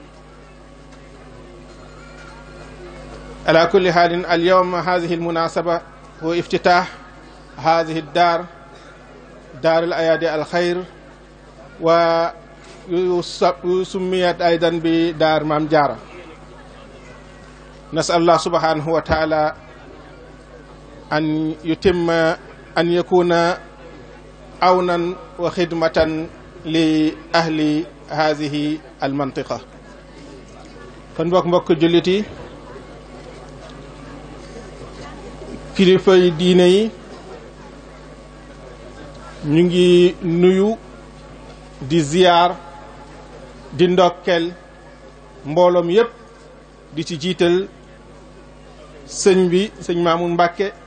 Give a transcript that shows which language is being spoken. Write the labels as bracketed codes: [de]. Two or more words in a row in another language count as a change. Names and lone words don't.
[ar] على كل حال، اليوم هذه المناسبة هو افتتاح هذه الدار، دار الأيادي الخير، وسميت أيضا بدار مام جارة. نسأل الله سبحانه وتعالى أن يتم أن يكون عونا وخدمة لأهل هذه المنطقة. [wo] kon mbokk jullit yi, kilifa yi diine yi ñu ngi nuyu di ziyaar di ndokkel mbooloom yépp, di ci jiital sëñ bi sëñ Maamun Mbàkke,